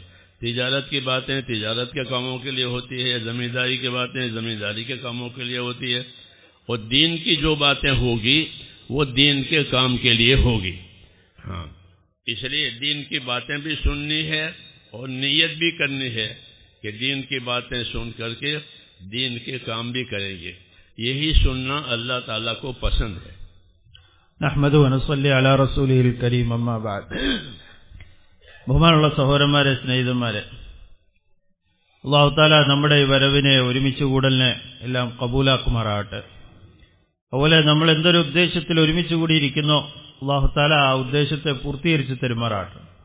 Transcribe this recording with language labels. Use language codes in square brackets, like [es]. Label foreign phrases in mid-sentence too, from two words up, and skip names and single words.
[ur] تجارت کی باتیں تجارت کے کاموں کے لیے ہوتی ہے، زمینداری کی باتیں زمینداری کے کاموں کے لیے ہوتی ہے، اور دین کی جو باتیں ہوگی وہ دین کے کام کے لیے ہوگی۔ ہاں، اس لیے دین کی باتیں بھی سننی ہے اور نیت بھی کرنی ہے کہ دین کی باتیں سن کر کے دین کے کام بھی کریں گے۔ یہی سننا اللہ تعالیٰ کو پسند ہے۔ [ar] نحمد و نصلی علی رسولہ الکریم، اما بعد۔ [ml] ബഹുമാനമുള്ള സഹോദരന്മാരെ, സ്നേഹിതന്മാരെ, [ar] الله تعالى [ml] നമ്മുടെ ഈ വരവിനെ, ഒരുമിച്ച് കൂടലിനെ എല്ലാം കബൂലാക്കുമാറാകട്ടെ. അതുപോലെ നമ്മൾ എന്തൊരു ഉദ്ദേശത്തിൽ ഒരുമിച്ച് കൂടിയിരിക്കുന്നോ [ar] الله تعالى [ml] ആ ഉദ്ദേശത്തെ പൂർത്തീകരിച്ച് തരുമാറാകട്ടെ.